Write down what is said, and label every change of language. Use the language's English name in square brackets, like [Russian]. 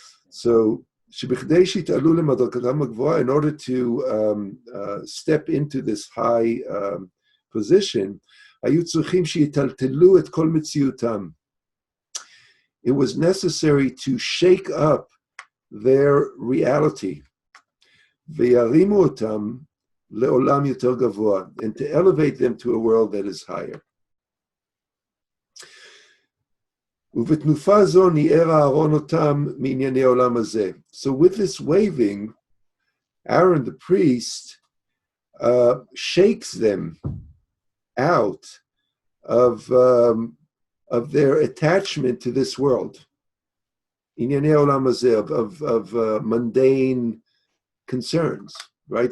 [English] So in order to step into this high position, it was necessary to shake up their reality. [Hebrew] וירימו אותם לעולם יותר גבוה, [English] and to elevate them to a world that is higher. [Hebrew] ובתנופה זו ניער אהרון אותם מענייני העולם הזה. [English] So with this waving, Aaron the priest shakes them out of their attachment to this world. [Hebrew] ענייני העולם הזה, [English] of mundane concerns, right?